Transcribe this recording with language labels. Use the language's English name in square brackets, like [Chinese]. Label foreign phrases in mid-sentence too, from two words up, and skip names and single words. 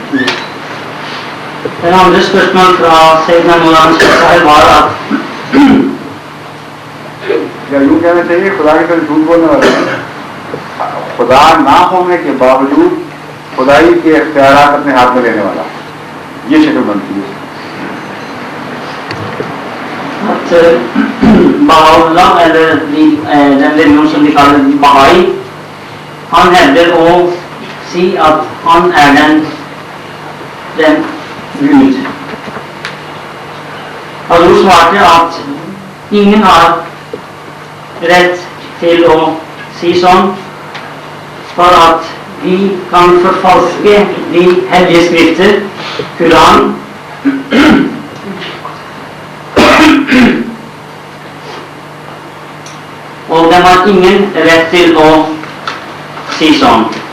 [Urdu] یا یوں کہنا چاہیے خدا کی طرف جھوٹ بولنے والا خدا نہ ہونے کے باوجود خدائی کے اختیارات اپنے ہاتھ میں لینے والا، یہ شکل بنتی ہے. [Norwegian] Baha'u'llah eller den religionen som de kaller Baha'i, han hevder å si at han er den Gud. Hazur svarte at ingen har rett til å si sånn, for at vi kan forfalske de hellige skrifter, Koran, og de har ingen rett til å si sånn.